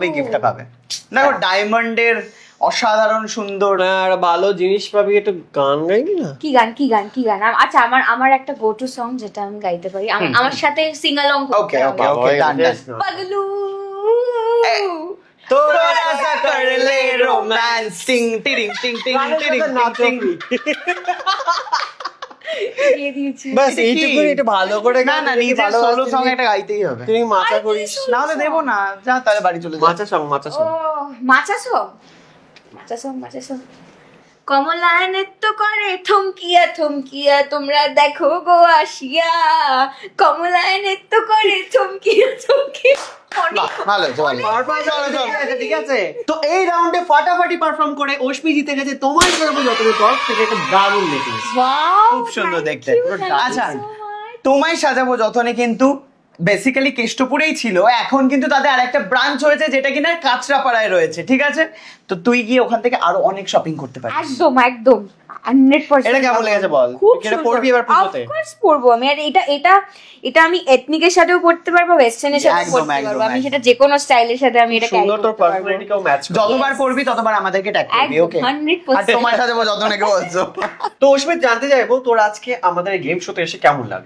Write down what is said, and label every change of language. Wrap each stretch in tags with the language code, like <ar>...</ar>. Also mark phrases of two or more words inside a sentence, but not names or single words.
<bn>তবেই গিফটটা পাবে। দেখো ডায়মন্ডের অসাধারণ সুন্দর। আর ভালো জিনিস পাবি, একটু গান গাইবি না? কি গান কি গান কি গান? আচ্ছা আমার আমার একটা</bn> <en>go to song</en> <bn>যেটা আমি গাইতে পারি, আমার সাথে</bn> <en>sing along</en> <bn>করতে ওকে হবে।</bn> <en>okay okay, done done.</en> <bn>পাগলু। তোরা</bn> <hi>ऐसा कर ले रोमांस, टिंग टिरिंग टिंग टिंग टिरिंग टिंग।</hi> <bn>দিয়ে দিয়েছি। বাস এটা কি? এইটুকু, এটা ভালো করে না না, নিজের সোলো সং একটা গাইতেই হবে। তুই মাচা করিস। না হলে দেবো না, যা তাহলে বাড়ি চলে যা। মাচা সং, মাচা ও সং। মাচা সং, মাচা সং, মাচা সং। কমলা নৃত্য করে থমকিয়া থমকিয়া, তোমরা দেখো গো আসিয়া। কমলা নৃত্য করে থমকিয়া থমকিয়া। বাহ, ভালো চল। ঠিক আছে, তো এই রাউন্ডে ফাটাফাটি পারফর্ম করে অশ্মি জিতে গেছে তোমার জন্য যতটুকু তরফ থেকে একটা দারুণ নেকলেস।</bn> <en>Wow,</en> <bn>খুব সুন্দর</bn> <en>thank</en> <bn>দেখতে।</bn> <en>you, thank you</en> <bn>আচ্ছা,</bn> <en>so much.</en> <bn>তোমায় সাজাবো যতনে কিন্তু বেসিক্যালি কেষ্টপুরেই ছিল, এখন কিন্তু তাদের আরেকটা ব্রাঞ্চ হয়েছে যেটা কিনা কাঁচরাপাড়ায় রয়েছে। ঠিক আছে, তো তুই গিয়ে ওখান থেকে আরো অনেক শপিং করতে পারিস। একদম একদম 100%। এটা কেমন লেগেছে বল? খুব এটা পরবি এবার পুজোতে?</bn> <en>Of course</en> <bn>পরবো আমি। আর এটা এটা এটা আমি এথনিকের সাথেও পরতে পারবো, ওয়েস্টার্নের সাথেও একদম, পরতে একদম, পারবো। আমি একদম। সেটা যে কোনো স্টাইলের সাথে আমি এটা ক্যারি সুন্দর তোর করতে পারবো। পার্সোনালিটিকেও ম্যাচ করে। যতবার করবি ততবার আমাদেরকে ট্যাগ করবি, একদম, ওকে? 100%। আর তোমায় সাজাবো যতনেকে বলছো। তো অশ্মিত, জানতে চাইবো তোর আজকে আমাদের এই গেম শোতে এসে কেমন লাগলো?</bn>